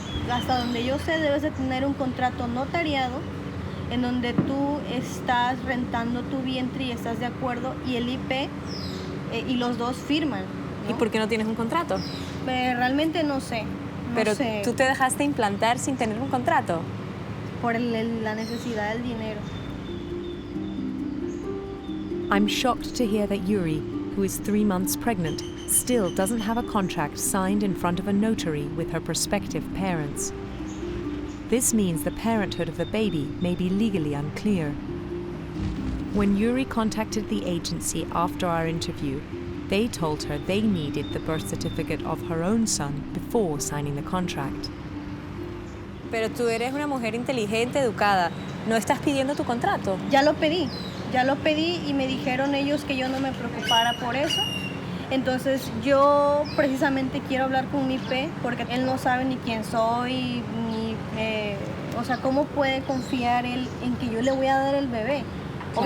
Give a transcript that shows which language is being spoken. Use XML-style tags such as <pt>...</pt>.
<es>Hasta donde yo sé, debes de tener un contrato notariado en donde tú estás rentando tu vientre y estás de acuerdo y el IP y los dos firman, ¿no? ¿Y por qué no tienes un contrato? Realmente no sé. Pero sé. tú te dejaste implantar sin tener un contrato. Por la necesidad del dinero.</es> <en>I'm shocked to hear that Yuri, who is 3 months pregnant, still doesn't have a contract signed in front of a notary with her prospective parents. This means the parenthood of the baby may be legally unclear. When Yuri contacted the agency after our interview, they told her they needed the birth certificate of her own son before signing the contract.</en> <es>Pero tú eres una mujer inteligente, educada. ¿No estás pidiendo tu contrato? Ya lo pedí y me dijeron ellos que yo no me preocupara por eso. Entonces yo precisamente quiero hablar con mi IP porque él no sabe ni quién soy, ni, o sea, ¿cómo puede confiar él en que yo le voy a dar el bebé? Claro.</es>